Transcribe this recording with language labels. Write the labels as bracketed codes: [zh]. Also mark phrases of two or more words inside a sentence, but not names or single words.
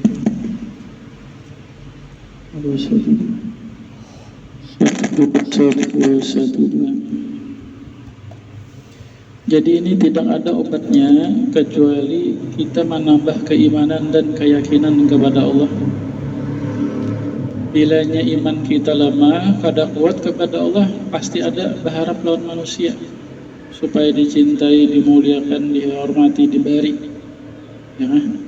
[id] Jadi ini tidak ada obatnya kecuali kita menambah keimanan dan keyakinan kepada Allah. [bjn] Bilanya iman kita lemah, kada kuat kepada Allah, pasti ada berharap lawan manusia supaya dicintai, dimuliakan, dihormati, diberi. Ya kan?